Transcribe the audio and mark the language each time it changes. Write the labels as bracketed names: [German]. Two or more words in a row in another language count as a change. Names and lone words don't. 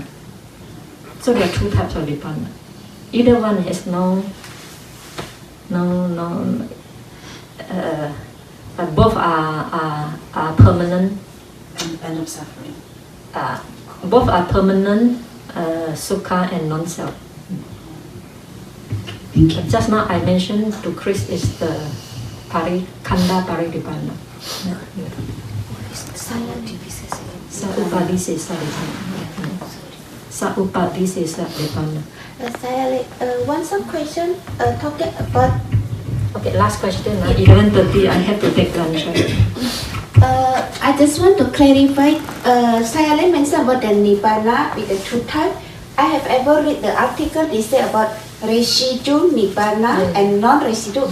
[English] So there are two types of Nibbana. Either one has both are permanent. And of suffering. Both are permanent, sukha and non-self. Thank you. Just now I mentioned to Chris is the [Pali] Khanda Parinibbana. Sa-upadisesa Nibbana. Sa-upadisesa Nibbana. [English] Sayalay, one question talking about. Okay, last question. 11:30. I have to take lunch. I just want to clarify. Sayalay mentioned about the Nibbana with the two types. I have ever read the article. They say about residue Nibbana and non-residue.